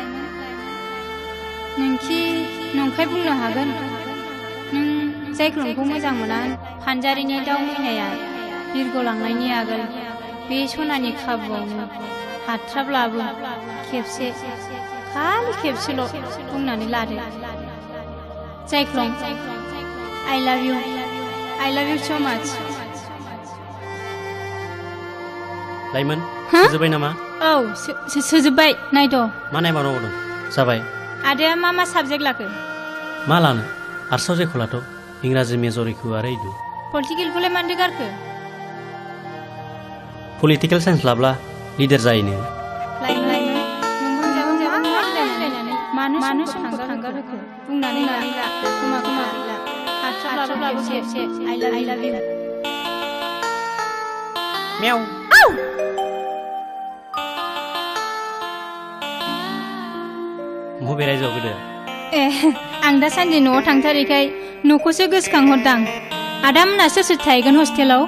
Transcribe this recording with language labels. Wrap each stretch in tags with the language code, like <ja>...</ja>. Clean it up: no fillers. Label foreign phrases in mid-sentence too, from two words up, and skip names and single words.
<brx>नोंखि नंखाय बुंनो हागोन नों जायख्लंखौ मोजां मोना फानजारिनि दाउ मैनाया बिरगलांनायनि आगोल बे सनानि खाबुआवनो हाथ्राब्लाबो खेबसे खालि खेबसेल' बुंनानै लादो जायख्लं</brx> <en>I love you so much</en> <brx>लाइमोन हा? जोबाय नामा औ सोजोब्बाय नायद' मा नायबावनांगौ दं जाबाय आदाया मा साबजेक्ट लाखो मा लानो आर्ट्सआव जेखौ लाथ' इंराजि मेजरिखौ आरो इदु पलिटिकेलखौलाय मानदो गारखो</brx> <en>political science</en> <brx>लाब्ला लिडार जायोनो मानो समखौ थांगार होखो बुंनानै ला खोमा गैला हाथ्राब्लाबो खेबसे</brx> <en>I love you</en> <brx>मेव मबे रायजोआव गोदो ए आं दासान्दि न'आव थांथारैखाय न'खौसो गोसोखांहरदां आदामोना सोर थाहैगोन हस्टेलाव</brx>